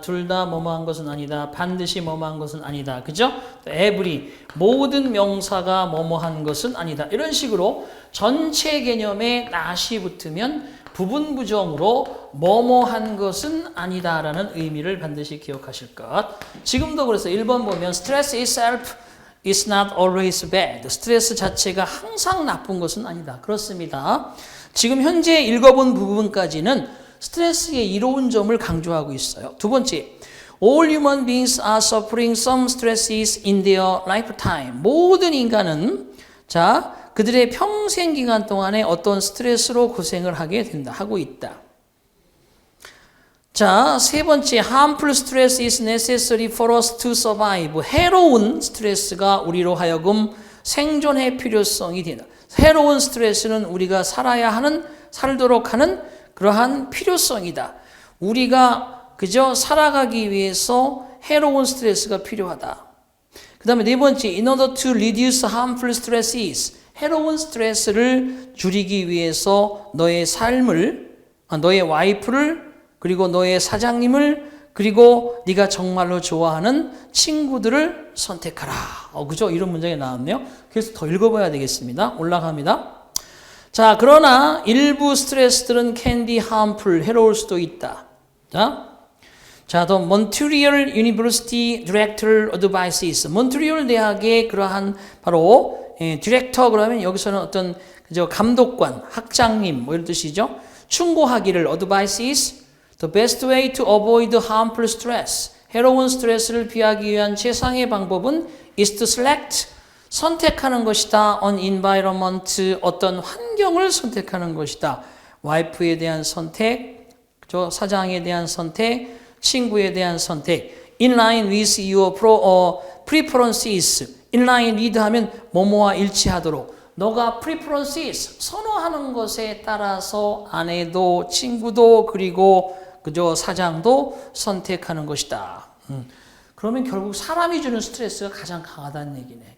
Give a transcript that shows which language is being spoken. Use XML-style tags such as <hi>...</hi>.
<ko>둘 다 뭐뭐한 것은 아니다. 반드시 뭐뭐한 것은 아니다. 그죠? every 모든 명사가 뭐뭐한 것은 아니다. 이런 식으로 전체 개념에 not이 붙으면 부분 부정으로 뭐뭐한 것은 아니다라는 의미를 반드시 기억하실 것. 지금도 그래서 1번 보면</ko> <en>stress itself is not always bad.</en> <ko>스트레스 자체가 항상 나쁜 것은 아니다. 그렇습니다. 지금 현재 읽어본 부분까지는 스트레스의 이로운 점을 강조하고 있어요. 두 번째,</ko> <en>all human beings are suffering some stresses in their lifetime.</en> <ko>모든 인간은 그들의 평생 기간 동안에 어떤 스트레스로 고생을 하고 있다. 자, 세 번째,</ko> <en>harmful stress is necessary for us to survive.</en> <ko>해로운 스트레스가 우리로 하여금 생존의 필요성이 된다. 해로운 스트레스는 우리가 살도록 하는 그러한 필요성이다. 우리가 그저 살아가기 위해서 해로운 스트레스가 필요하다. 그 다음에 네 번째,</ko> <en>in order to reduce harmful stresses.</en> <ko>해로운 스트레스를 줄이기 위해서 너의 삶을, 너의 와이프를, 그리고 너의 사장님을, 그리고 네가 정말로 좋아하는 친구들을 선택하라. 그죠? 이런 문장이 나왔네요. 그래서 더 읽어봐야 되겠습니다. 올라갑니다. 자, 그러나 일부 스트레스들은</ko> <en>can be harmful,</en> <ko>해로울 수도 있다. 자, 더</ko> <en>Montreal University Director Advices.</en> <ko>몬트리올 대학의 그러한 바로 디렉터 그러면 여기서는 어떤 그저 감독관, 학장님 뭐 이런 뜻이죠. 충고하기를</ko> <en>advices the best way to avoid harmful stress.</en> <ko>해로운 스트레스를 피하기 위한 최상의 방법은</ko> <en>is to select</en> <ko>선택하는 것이다.</ko> <en>on environment</en> <ko>어떤 환경을 선택하는 것이다. 와이프에 대한 선택, 사장에 대한 선택, 친구에 대한 선택.</ko> <en>in line with your preferences.</en> <ko>in line with 하면 뭐뭐와 일치하도록. 너가 preferences 선호하는 것에 따라서 아내도 친구도 그리고 그저 사장도 선택하는 것이다. 그러면 결국 사람이 주는 스트레스가 가장 강하다는 얘기네.</ko>